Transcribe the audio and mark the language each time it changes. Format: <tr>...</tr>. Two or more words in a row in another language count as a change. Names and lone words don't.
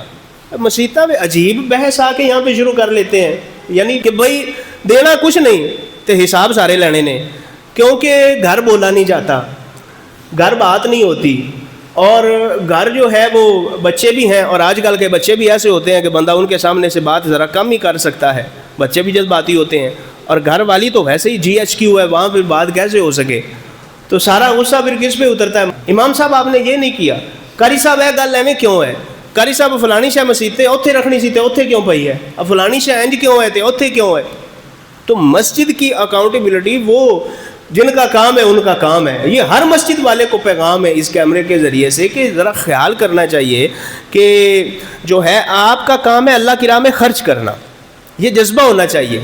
<ur>مسیطہ میں عجیب بحث آ کے یہاں پہ شروع کر لیتے ہیں، یعنی کہ بھائی دینا کچھ نہیں تو حساب سارے لینے نے، کیونکہ گھر بولا نہیں جاتا، گھر بات نہیں ہوتی، اور گھر جو ہے وہ بچے بھی ہیں، اور آج کل کے بچے بھی ایسے ہوتے ہیں کہ بندہ ان کے سامنے سے بات ذرا کم ہی کر سکتا ہے، بچے بھی جذباتی ہوتے ہیں، اور گھر والی تو ویسے ہی GHQ ہے، وہاں پہ بات کیسے ہو سکے؟ تو سارا غصہ پھر کس پہ اترتا ہے؟ امام صاحب آپ نے یہ نہیں کیا، قاری صاحب</ur> <pa>ہے گل ایویں کیوں ہے؟ قاری صاحب فلانی شے مسیطے اوتھے رکھنی سی تے اوتھے کیوں پئی ہے؟ اب فلانی شے انج کیوں ہے تے اوتھے کیوں ہے؟</pa> <ur>تو مسجد کی اکاؤنٹیبلٹی وہ جن کا کام ہے ان کا کام ہے، یہ ہر مسجد والے کو پیغام ہے اس کیمرے کے ذریعے سے کہ ذرا خیال کرنا چاہیے کہ جو ہے آپ کا کام ہے اللہ کی راہ میں خرچ کرنا، یہ جذبہ ہونا چاہیے۔</ur>